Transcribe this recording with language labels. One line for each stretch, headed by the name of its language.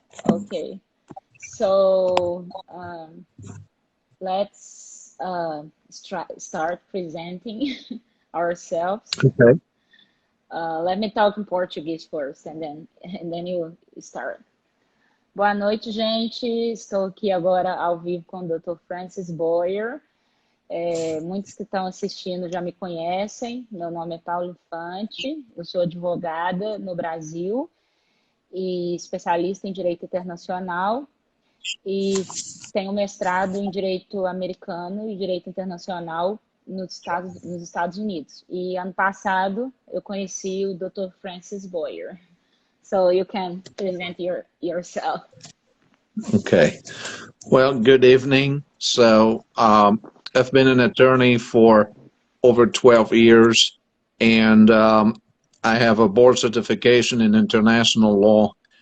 English: Okay. So let's start presenting ourselves. Okay. Let me talk in Portuguese first, and then you start.
Portuguese: Boa noite, gente. Estou aqui agora ao vivo com o Dr. Francis Boyer. Muitos que estão assistindo já me conhecem. Meu nome é Paulo Infante. Eu sou advogada no Brasil e especialista em Direito Internacional. E tenho mestrado em Direito Americano e Direito Internacional nos Estados Unidos. E ano passado eu conheci o Dr. Francis Boyer.
English: So you can present yourself. Okay. Well, good evening. So I've been an attorney for over 12 years, and I have a board certification in international law.